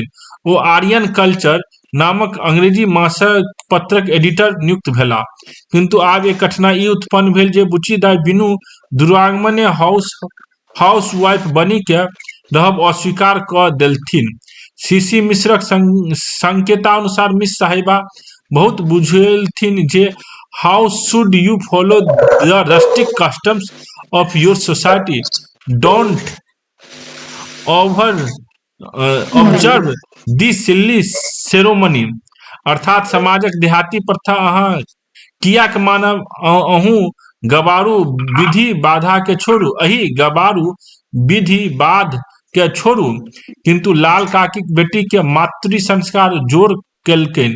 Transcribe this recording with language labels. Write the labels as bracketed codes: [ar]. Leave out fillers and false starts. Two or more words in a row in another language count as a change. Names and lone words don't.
[mai] ओ आर्यन कल्चर नामक अंग्रेजी मासिक पत्रक एडिटर नियुक्त भेला। किंतु आब एक कठिनाई उत्पन्न भेल जे बुच्ची दाय बिनु दुरागमने [en] house wife [mai] बनी के रहब अस्वीकार क देलथिन। सीसी मिश्रक संकेतानुसार मिस साहिबा बहुत बुझेलथिन जे [en] how should you follow the rustic customs of your society, don't observe this silly ceremony, [mai] अर्थात समाजक देहाती प्रथा अहाँ कियाक मानब, अहूँ गबारू विधि बाधा के छोड़ू, अही गबारू विधि बाध के छोड़ू। किंतु लाल काकी बेटी के मातृ संस्कार जोर केलकनि।